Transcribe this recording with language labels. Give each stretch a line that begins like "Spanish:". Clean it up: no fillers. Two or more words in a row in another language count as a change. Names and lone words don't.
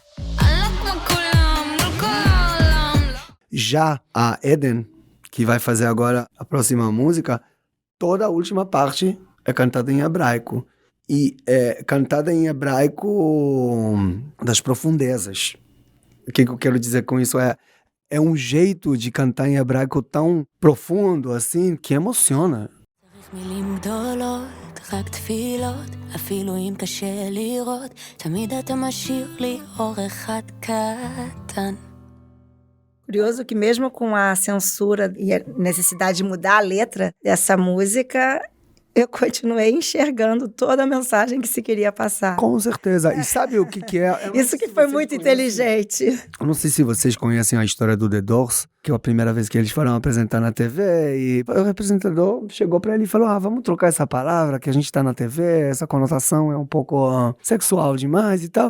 Portuguese: Já a Eden, que vai fazer agora a próxima música, toda a última parte é cantada em hebraico. E é cantada em hebraico das profundezas. O que eu quero dizer com isso é um jeito de cantar em hebraico tão profundo, assim, que emociona.
Hebrew: מילים גדולות, רק תפילות, אפילו אם קשה לראות, תמיד אתה משאיר לי אור אחד קטן.
Portuguese: Curioso que mesmo com a censura e a necessidade de mudar a letra dessa música, eu continuei enxergando toda a mensagem que se queria passar. Com certeza. E sabe o que é? Isso que foi muito inteligente. Eu não sei se vocês conhecem a história do The Doors, que é a primeira vez que eles foram apresentar na TV, e o representador chegou pra ele e falou, vamos trocar essa palavra, que a gente tá na TV, essa conotação é um pouco sexual demais e tal.